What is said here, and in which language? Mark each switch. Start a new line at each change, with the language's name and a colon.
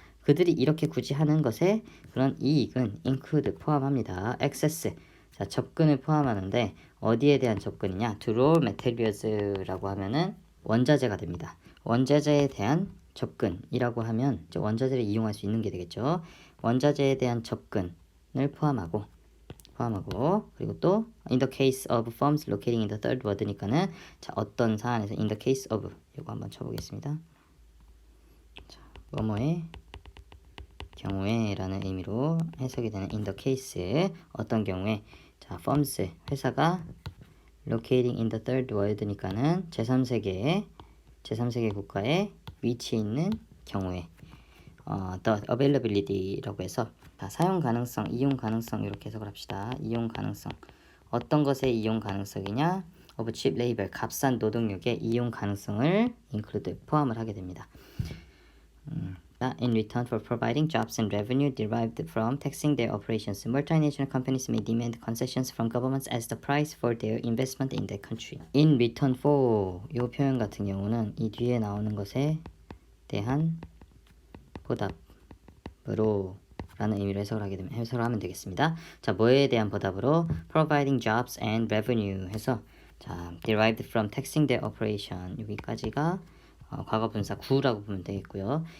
Korean: 그들이 이렇게 굳이 하는 것에 그런 이익은 include 포함합니다. access 자 접근을 포함하는데 어디에 대한 접근이냐?
English: to raw materials
Korean: 라고 하면은 원자재가 됩니다. 원자재에 대한 접근이라고 하면 이제 원자재를 이용할 수 있는 게 되겠죠. 원자재에 대한 접근을 포함하고 그리고 또
English: in the case of firms locating in the third world
Korean: 니까는 자 어떤 사안에서
English: in the case of
Korean: 이거 한번 쳐보겠습니다. 자, 뭐뭐의 경우에 라는 의미로 해석이 되는
English: in the case
Korean: 어떤 경우에 자 firms 회사가
English: locating in the third world
Korean: 니까는 제3세계 국가에 위치해 있는 경우에
English: the availability
Korean: 라고 해서 사용 가능성, 이용 가능성 이렇게 해석을 합시다. 이용 가능성. 어떤 것의 이용 가능성이냐?
English: of cheap labor,
Korean: 값싼 노동력의 이용 가능성을 include 포함을 하게 됩니다.
English: In return for providing jobs and revenue derived from taxing their operations, multinational companies may demand concessions from governments as the price for their investment in that country. In return for
Korean: 이 표현 같은 경우는 이 뒤에 나오는 것에 대한 보답으로 라는 의미로 해석을 하면 되겠습니다. 자, 뭐에 대한 보답으로
English: providing jobs and revenue
Korean: 해서 자,
English: derived from taxing their operation
Korean: 여기까지가 과거 분사 구라고 보면 되겠고요.